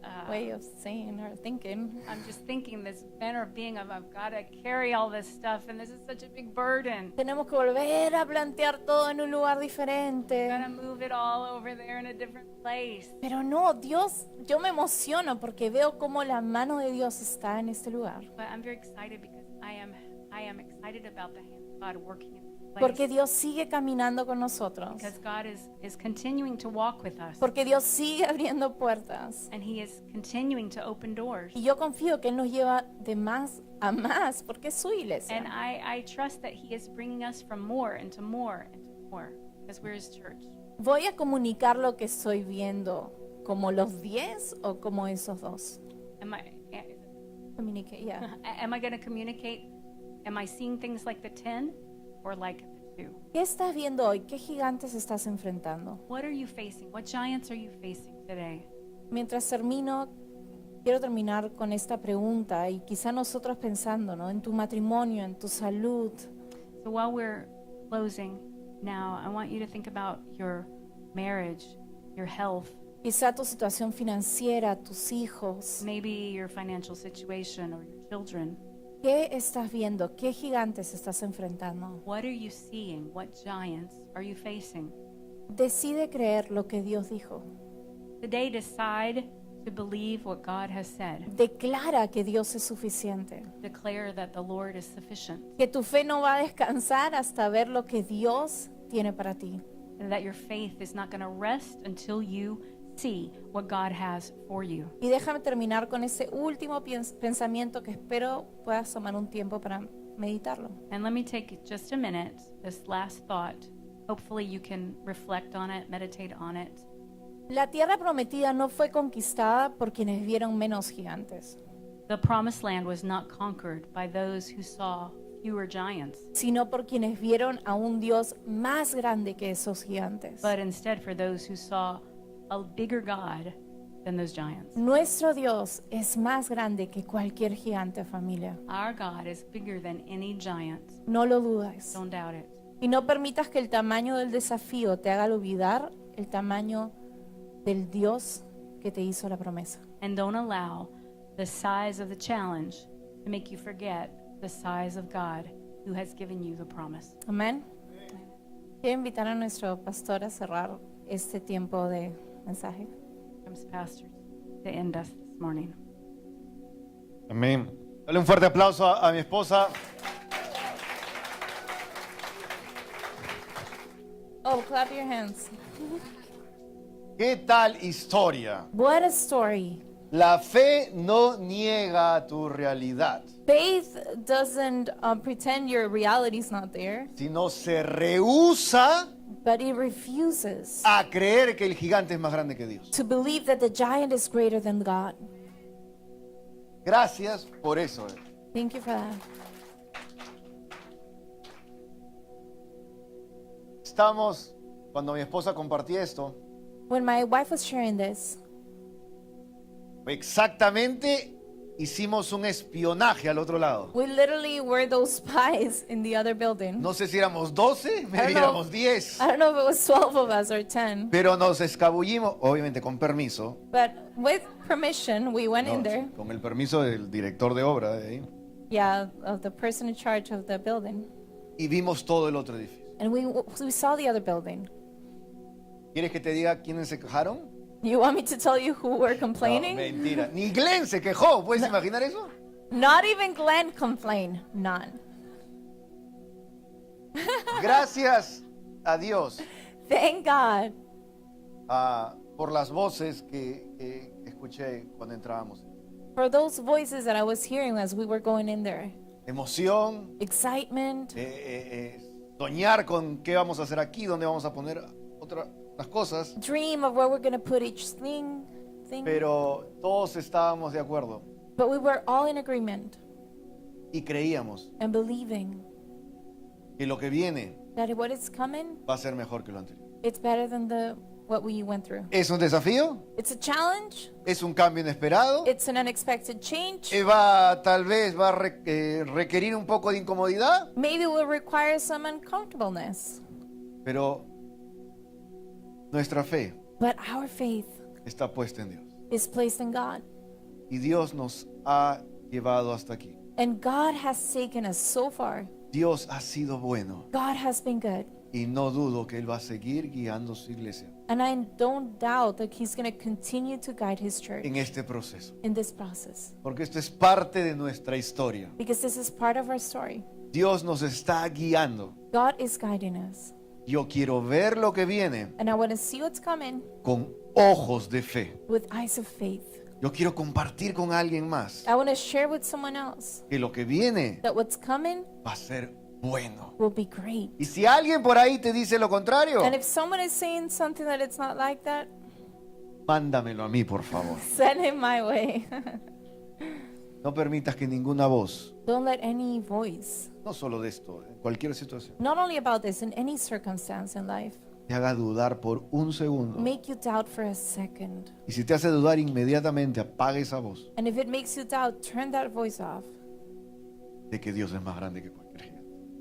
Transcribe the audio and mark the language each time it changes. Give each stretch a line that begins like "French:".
English: Way of saying or thinking. I'm just thinking this manner of being of I've got to carry all this stuff and this is such a big burden.
Spanish: Tenemos que volver a plantear todo en un lugar diferente.
English: Got to move it all over there in a different place.
Spanish: Pero no, Dios, yo me emociono porque veo cómo la mano de Dios está en este lugar.
English: But I'm very excited because I am excited about the hand of God working in this place.
Spanish: Porque Dios sigue caminando con nosotros.
English: Because God is continuing to walk with us.
Spanish: Porque Dios sigue abriendo puertas.
English: And He is continuing to open doors.
Spanish: Y yo confío que Él nos lleva de más a más porque es su
English: And
Spanish: iglesia.
English: I trust that He is bringing us from more and to more and to more because we're His church.
Spanish: Voy a comunicar lo que estoy viendo como los 10 o como esos dos.
English: Am I Communicate, yeah. am I going to communicate? Am I seeing things like the 10 or like the 2?
Spanish: ¿Qué estás viendo hoy? ¿Qué gigantes estás enfrentando?
English: What are you facing? What giants are you facing today?
Spanish: Mientras termino, quiero terminar con esta pregunta y quizá nosotros pensando, ¿no? En tu matrimonio, en tu salud,
English: So while we're closing now, I want you to think about your marriage, your health,
Spanish: Quizá tu situación financiera, tus hijos.
English: maybe your financial situation or your children.
Spanish: ¿Qué estás viendo? ¿Qué gigantes estás enfrentando?
English: What are you seeing? What giants are you facing?
Spanish: Decide creer lo que Dios dijo.
English: Today, decide to believe what God has said.
Spanish: Declara que Dios es suficiente.
English: Declare that the Lord is sufficient,
Spanish: Que tu fe no va a descansar hasta ver lo que Dios tiene para ti.
English: and that your faith is not going to rest until you see what God has for you.
Spanish: Y déjame terminar con ese último pensamiento que espero puedas tomar un tiempo para meditarlo.
English: And let me take just a minute, this last thought. Hopefully, you can reflect on it, meditate on it.
Spanish: La tierra prometida no fue conquistada por quienes vieron menos gigantes,
English: The promised land was not conquered by those who saw fewer giants,
Spanish: sino por quienes vieron a un Dios más grande que esos gigantes.
English: but instead for those who saw a bigger God than those giants.
Spanish: Nuestro Dios es más grande que cualquier gigante, familia.
English: Our God is bigger than any giant.
Spanish: No lo dudes.
English: Don't doubt it.
Spanish: Y no permitas que el tamaño del desafío te haga olvidar el tamaño del Dios que te hizo la promesa.
English: And don't allow the size of the challenge to make you forget the size of God who has given you the promise.
Spanish: Amén. Quiero invitar a nuestro pastor a cerrar este tiempo de mensaje.
English: Comes pastors to end us this morning.
Spanish: Amén. Dale un fuerte aplauso a mi esposa.
English: Oh, clap your hands.
Spanish: ¿Qué tal historia?
English: What a story.
Spanish: La fe no niega tu realidad,
English: Faith doesn't pretend your reality is not there,
Spanish: sino se rehúsa
English: but it refuses
Spanish: a creer que el gigante es más grande que Dios.
English: to believe that the giant is greater than God.
Spanish: Gracias por eso.
English: Thank you for that.
Spanish: Estamos, cuando mi esposa compartía esto,
English: When my wife was sharing this,
Spanish: exactamente hicimos un espionaje al otro lado.
English: we literally were those spies in the other building.
Spanish: No sé si éramos 12,
English: maybe know.
Spanish: éramos 10,
English: I don't know if it was 12 of us or 10,
Spanish: pero nos escabullimos, obviamente con permiso,
English: but with permission, we went in
Spanish: no,
English: there.
Spanish: con el permiso del director de obra de ahí,
English: Yeah, of the person in charge of the building.
Spanish: y vimos todo el otro edificio.
English: And we saw the other building.
Spanish: ¿Quieres que te diga quiénes se quejaron?
English: You want me to tell you who were
Spanish: No,
English: complaining?
Spanish: mentira. Ni Glenn se quejó. ¿Puedes imaginar eso?
English: Not even Glenn complained. None.
Spanish: Gracias a Dios
English: Thank God
Spanish: por las voces que escuché cuando entrábamos.
English: for those voices that I was hearing as we were going in there.
Spanish: Emoción,
English: Excitement,
Spanish: soñar con qué vamos a hacer aquí, dónde vamos a poner las cosas,
English: dream of where we're going to put each thing.
Spanish: pero todos estábamos de acuerdo
English: But we were all in agreement
Spanish: y creíamos
English: and believing
Spanish: que lo que viene
English: that what is coming,
Spanish: va a ser mejor que lo anterior.
English: it's better than what we went through.
Spanish: ¿Es un desafío?
English: It's a challenge.
Spanish: ¿Es un cambio inesperado?
English: It's an unexpected change.
Spanish: Tal vez va a requerir un poco de incomodidad,
English: Maybe it will require some uncomfortableness.
Spanish: pero nuestra fe
English: But our faith
Spanish: está puesta en Dios.
English: is placed in God.
Spanish: Y Dios nos ha llevado hasta aquí.
English: And God has taken us so far.
Spanish: Dios ha sido bueno
English: God has been good.
Spanish: y no dudo que Él va a seguir guiando su iglesia
English: And I don't doubt that He's going to continue to guide His church
Spanish: en este proceso.
English: in this process.
Spanish: Porque esto es parte de nuestra historia.
English: Because this is part of our story.
Spanish: Dios nos está guiando.
English: God is guiding us.
Spanish: Yo quiero ver lo que viene
English: And I want to see what's coming
Spanish: con ojos de fe.
English: with eyes of faith.
Spanish: Yo quiero compartir con alguien más
English: I want to share with someone else
Spanish: que lo que viene
English: that what's coming
Spanish: va a ser bueno.
English: will be great.
Spanish: Y si alguien por ahí te dice lo contrario,
English: And if someone is saying something that it's not like that,
Spanish: mándamelo a mí, por favor.
English: send him my way.
Spanish: No permitas que ninguna voz,
English: Don't let any voice,
Spanish: no solo de esto, en cualquier situación,
English: not only about this, in any circumstance in life,
Spanish: te haga dudar por un segundo.
English: make you doubt for a second.
Spanish: Y si te hace dudar, inmediatamente apague esa voz
English: And if it makes you doubt, turn that voice off.
Spanish: de que Dios es más grande que cualquier gigante.